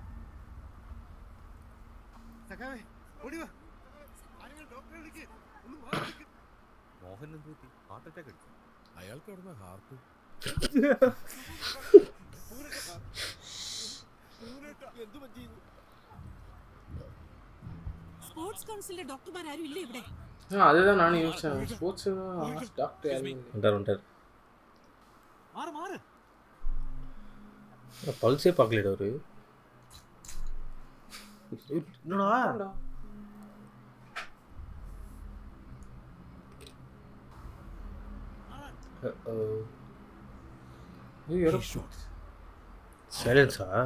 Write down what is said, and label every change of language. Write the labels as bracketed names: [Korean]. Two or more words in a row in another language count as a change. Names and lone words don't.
[Malayalam] സഖാവേ ഓടി വാ ആരെങ്കിലും ഡോക്ടറെ വിളിക്ക് ഒന്ന് വാ വിളിക്ക്. മോഹൻ എന്ത് പറ്റി? [English] heart attack [Malayalam] അടിച്ചു. അയാൾക്ക് എവിടുന്ന ഹാർട്ട്? എന്ത് പറ്റി? സ്പോർട്സ് കൗൺസിലിലെ ഡോക്ടർമാരും ഇല്ല ഇവിടെ. [Tamil] அதுதான் நானும் யோசிச்சேன். [English] sports doctor [Tamil] யாரும் வந்துட்டார் [Malayalam] മാറ് മാറ്. [Tamil] பல்ஸே பார்க்கலடா அவரு. என்னடா சைலன்ஸா?